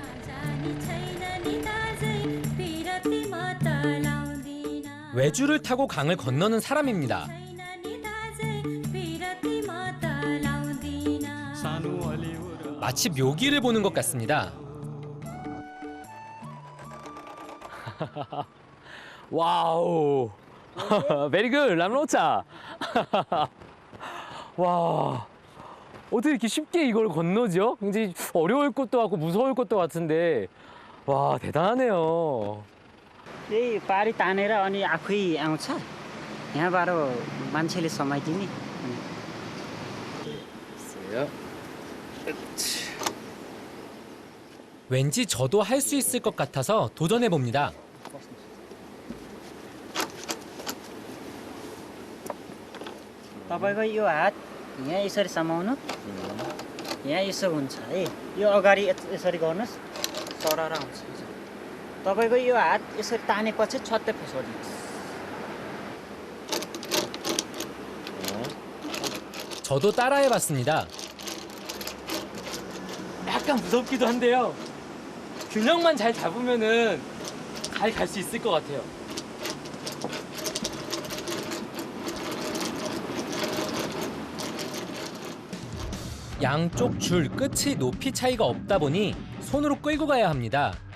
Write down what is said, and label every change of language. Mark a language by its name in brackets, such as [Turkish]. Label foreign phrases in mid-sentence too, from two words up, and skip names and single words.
[Korean] 외주를 타고 강을 건너는 사람입니다. 마치 묘기를 보는 것 같습니다. 와우. [English] Very good, [Nepali] राम्रो छ. 와. [Korean] 어떻게 이렇게 쉽게 이걸 건너죠? 굉장히 어려울 것도 같고 무서울 것도 같은데. 와, 대단하네요. [Nepali] यही पारी तानेर अनि आफै आउँछ यहाँबाट मान्छेले समाइदिने [Korean] 왠지 저도 할 수 있을 것 같아서 도전해 봅니다. [Nepali] तपाईको यो हात यहाँ यसरी समाउनु यहाँ यसो हुन्छ है यो अगाडि यसरी गर्नुस् सरर आउँछ तपाईको यो हात यसरी तानेपछि छत्तै फुसोड्नुहोस् [Korean] 저도 따라해 봤습니다. 약간 무섭기도 한데요. 균형만 잘 잡으면은 잘 갈 수 있을 것 같아요. 양쪽 줄 끝이 높이 차이가 없다 보니 손으로 끌고 가야 합니다.